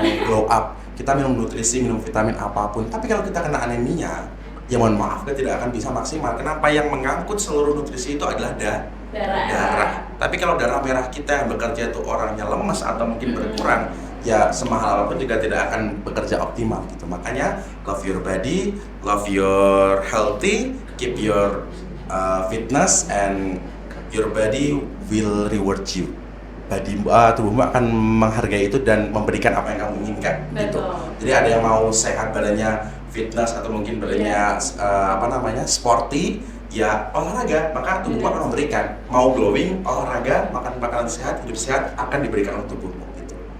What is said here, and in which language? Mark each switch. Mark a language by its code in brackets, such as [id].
[id] mau glow up. Kita minum nutrisi, minum vitamin apapun. Tapi kalau kita kena anemia, ya mohon maaf kita tidak akan bisa maksimal. Kenapa? Yang mengangkut seluruh nutrisi itu adalah darah. Tapi kalau darah merah kita yang bekerja itu orangnya lemes atau mungkin berkurang, ya semahal apapun juga tidak akan bekerja optimal gitu. Makanya [en] love your body, love your healthy, keep your fitness, and your body will reward you. [id] Tubuhmu akan menghargai itu dan memberikan apa yang kamu inginkan gitu. Jadi ada yang mau sehat badannya, fitness, atau mungkin badannya sporty, ya olahraga, maka tubuhmu akan memberikan. Mau glowing, olahraga, makan makanan sehat, hidup sehat akan diberikan untuk tubuhmu gitu.